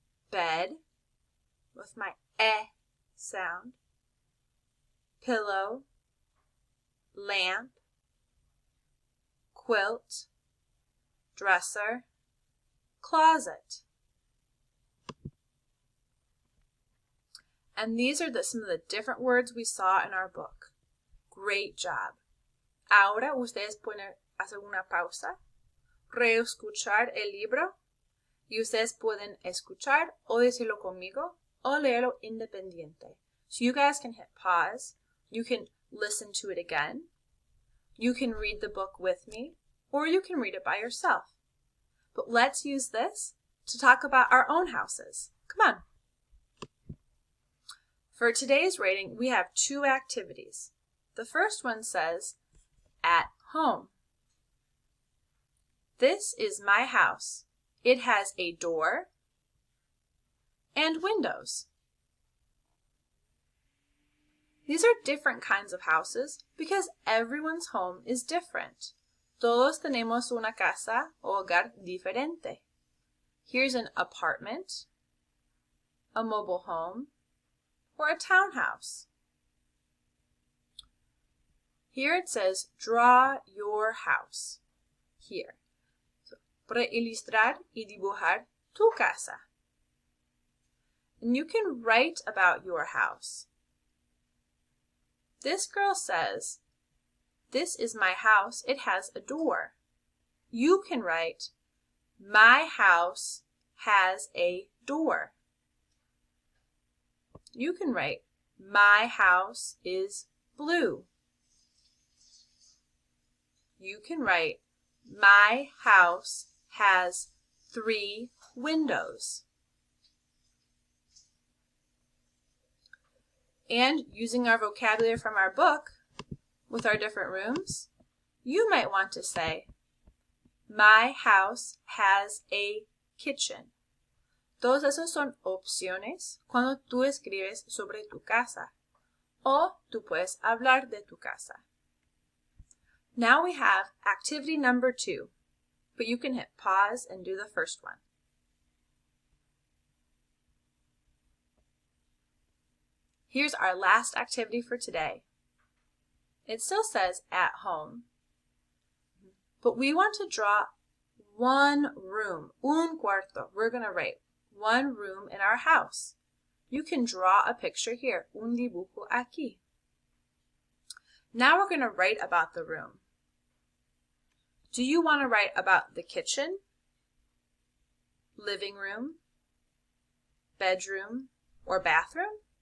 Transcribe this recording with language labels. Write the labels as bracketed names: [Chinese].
[English] Bed, with my sound, pillow, lamp, quilt, dresser, closet. And these are some of the different words we saw in our book. Great job. [Spanish] Ahora ustedes pueden hacer una pausa, reescuchar el libro y ustedes pueden escuchar o decirlo conmigo o leerlo independiente. [English] So you guys can hit pause. You can listen to it again. You can read the book with me or you can read it by yourself. But let's use this to talk about our own houses. Come on. For today's rating, we have 2 activities. The first one says, at home. This is my house. It has a door and windows. These are different kinds of houses because everyone's home is different. [Spanish] Todos tenemos una casa o hogar diferente. [English] Here's an apartment, a mobile home, or a townhouse. Here it says, draw your house. Here. [Spanish] So, para ilustrar y dibujar tu casa. [English] And you can write about your house. This girl says, this is my house. It has a door. You can write, my house has a door. You can write, my house is blue. You can write, my house has 3 windows. And using our vocabulary from our book with our different rooms, you might want to say, my house has a kitchen. [Spanish] Todos esos son opciones cuando tú escribes sobre tu casa. O tú puedes hablar de tu casa. [English] Now we have activity number 2, but you can hit pause and do the first one. Here's our last activity for today. It still says at home, but we want to draw one room, [Spanish] un cuarto. [English] We're going to write one room in our house. You can draw a picture here, [Spanish] un dibujo aquí. [English] Now we're going to write about the room. Do you want to write about the kitchen, living room, bedroom, or bathroom?